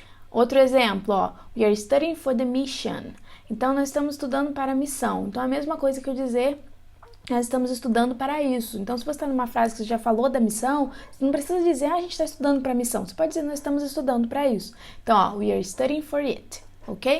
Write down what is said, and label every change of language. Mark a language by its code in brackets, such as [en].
[pt] Outro exemplo, [en] we are studying for the mission. [pt] Então, nós estamos estudando para a missão. Então, a mesma coisa que eu dizer, nós estamos estudando para isso. Então, se você está numa frase que você já falou da missão, você não precisa dizer, a gente está estudando para a missão. Você pode dizer, nós estamos estudando para isso. Então, [en] we are studying for it, ok?